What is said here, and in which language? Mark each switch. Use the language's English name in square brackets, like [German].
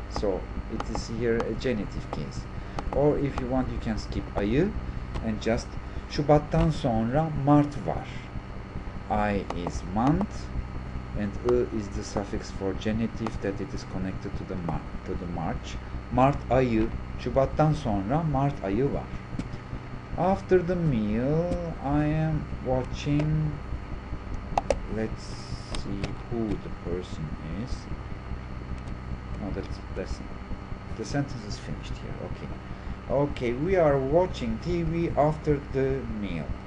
[English] So it is here a genitive case. Or if you want, you can skip ayı and just [Turkish] Şubattan sonra Mart var. [English] I is month and is the suffix for genitive that it is connected to the March. [Turkish] Mart ayı, Şubattan sonra Mart ayı var. [English] After the meal, I am watching. Let's see who the person is. No, that's the sentence is finished here. Okay, we are watching TV after the meal.